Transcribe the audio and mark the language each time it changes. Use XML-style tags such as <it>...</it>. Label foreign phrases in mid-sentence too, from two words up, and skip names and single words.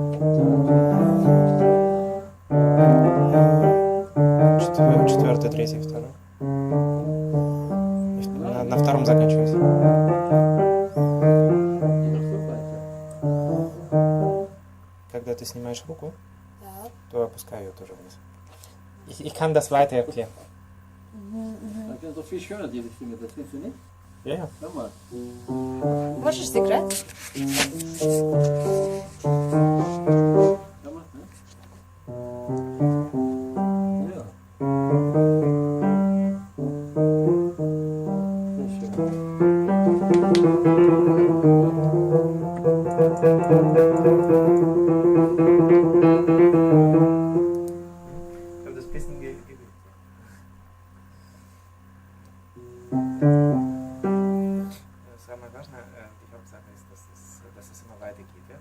<ru>Четвертый, третий, второй. На втором заканчивается. Когда ты снимаешь руку,</ru> <de>Ja.</de> <ru>то опускай ее тоже вниз.</ru> <de>Ich kann das weiter erklären. Man kann doch viel schöner diese Finger, das findest du nicht? Ja, ja. Schau mal.</de> <ru>Можешь сыграть?</ru> <de>Schau mal, ne? Ja. Sehr schön. Das bisschen</de> <ru>Самое важное,</ru> <de>die Hauptsache ist, dass es immer weitergeht, ja?</de>